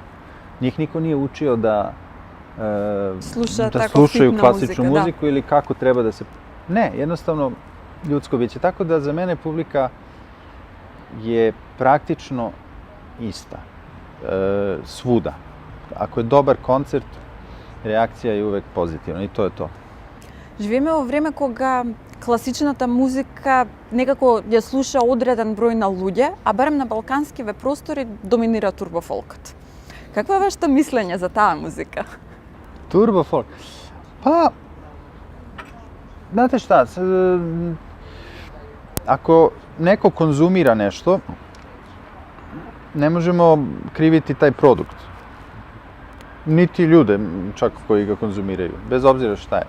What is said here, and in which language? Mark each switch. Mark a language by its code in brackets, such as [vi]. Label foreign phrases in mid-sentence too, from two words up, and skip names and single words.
[sr] Njih niko nije učio da slušaju klasičnu muziku ili kako treba da se... Ne, jednostavno ljudsko biće. Tako da za mene publika je praktično ista. Svuda. Ako je dobar koncert, reakcija je uvek pozitivna i to je to. [mk] Живееме во време кога класичната музика некако ја слуша одреден број на луѓе, а барем на балканскиве простори доминира турбофолкот. Какво е вашето мислење за таа музика? [sr] Turbofolk. Pa, znate šta, ako neko konzumira nešto, ne možemo kriviti taj produkt. Niti ljude, čak koji ga konzumiraju, bez obzira šta je.